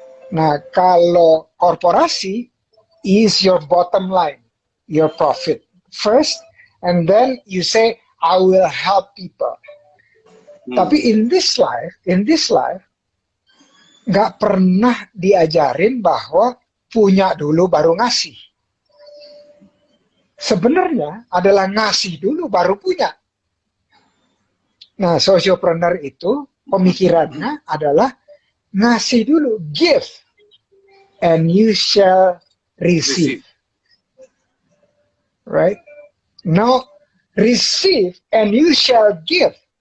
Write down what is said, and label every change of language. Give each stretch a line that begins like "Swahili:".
Indonesian: Nah, kalau korporasi
English: is your bottom line, your profit first, and then you say, I will help people.
Indonesian: Tapi
English: in this life,
Indonesian: nggak pernah diajarin bahwa punya dulu baru ngasih. Sebenarnya adalah ngasih dulu baru punya. Nah, sociopreneur itu pemikirannya adalah ngasih dulu,
English: give, and you shall receive. Right? No, receive and you shall give.